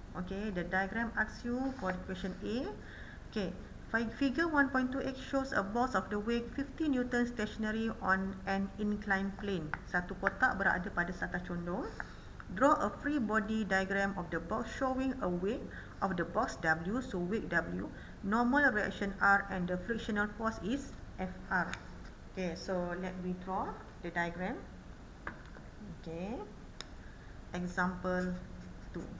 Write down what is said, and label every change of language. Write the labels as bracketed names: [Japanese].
[English] Okay, the diagram asks you for the question A. Okay, figure 1.2x shows a box of the weight 50 Newton stationary on an inclined plane. [Indonesian] Satu kotak berada pada satas condong. [English] Draw a free body diagram of the box showing a weight of the box W, so weight W, normal reaction R, and the frictional force is Fr. Okay, so let me draw the diagram. Okay, example 2.